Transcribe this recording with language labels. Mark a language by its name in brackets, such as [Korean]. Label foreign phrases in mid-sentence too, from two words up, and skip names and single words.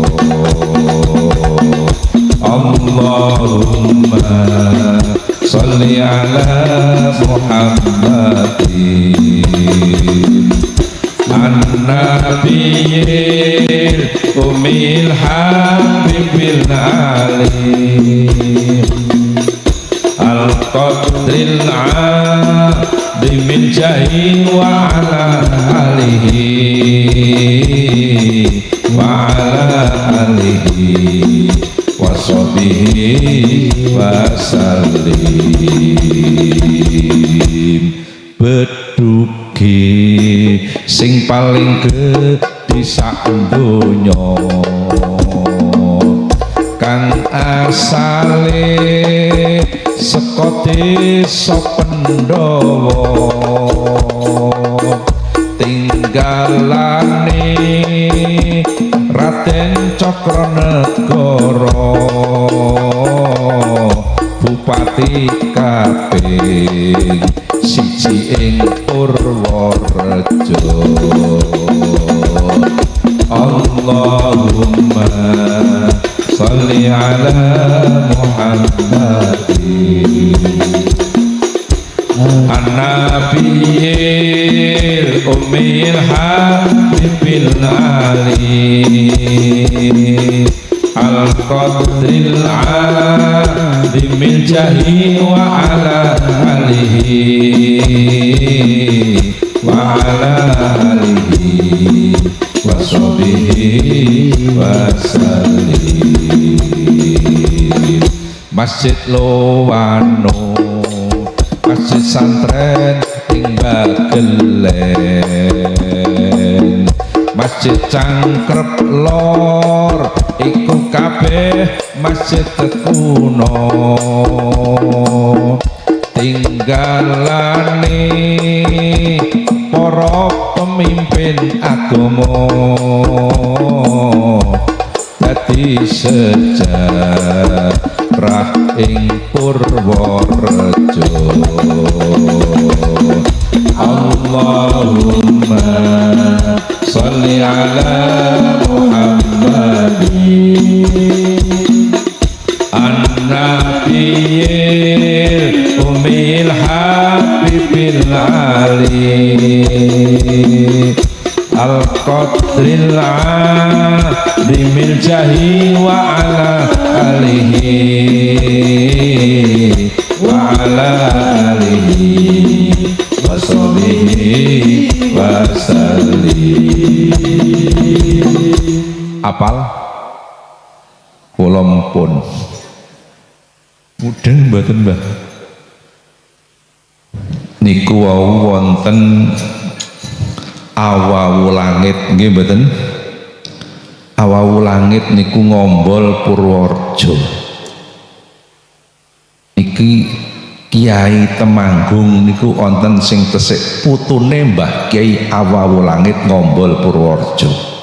[Arabic] اللهم صل على محمد النبي الأمي الحبيب العالي القدر العظيم الجاه وعلى آله وعلى آله وصحبه وسلم. [Javanese] Bedugi sing paling gedhe sak donya kang asale saka desa Pandhawa tinggalane Raden Cokronegoro Bupati kaping siji ing Purworejo. [Arabic] اللهم صل على محمد النبي الأمي الحبيب العالي القدر العظيم الجاه وعلى آله وعلى آله وصحبه وسلم. [Javanese] Masjid Lowano, Masjid Santren ing Bagelen, Masjid Cangkrep Lor iku kabeh masjid kuno tinggalane para pemimpin agama dadi sejarah ing Purworejo. [Arabic] اللهم صل على محمد النبي الأمي الحبيب العالي القدر العظيم الجاه وعلى آله وعلى آله وصحبه وسلم. [Javanese] Apal kula pun mudeng mboten Mbah niku wau wonten awawu langit nggih mboten awawu langit niku Ngombol Purworejo iki Kiai Temanggung niku wonten sing tesih putune Mbah Kiai Awawu Langit Ngombol Purworejo.